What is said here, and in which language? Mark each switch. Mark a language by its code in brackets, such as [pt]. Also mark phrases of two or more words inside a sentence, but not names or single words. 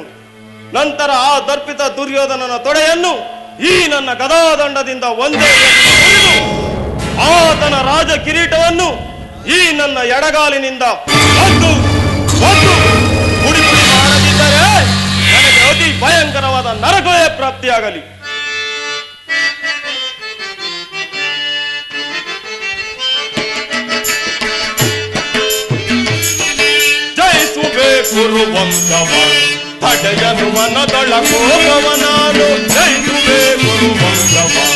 [kn] ನಂತರ ಆ ದರ್ಪಿತ ದುರ್ಯೋಧನನ ತೊಡೆಯನ್ನು ಈ ನನ್ನ ಗದಾದಂಡದಿಂದ ಒಂದೇ ಮುರಿದು ಆತನ ರಾಜ ಕಿರೀಟವನ್ನು ಈ ನನ್ನ ಎಡಗಾಲಿನಿಂದ ಒದ್ದು ಪುಡಿ ಪುಡಿ ಮಾಡದಿದ್ದರೆ ನನಗೆ ಅತಿ ಭಯಂಕರವಾದ ನರಕವೇ ಪ್ರಾಪ್ತಿಯಾಗಲಿ. ಜಯಿಸುಬೇಕು ವಂಶವ ತಡೆಯನು ಮನದೊಳ ಕೋಪವ ನಾನು, ಜಯಿಸುಬೇಕು ವಂಶವ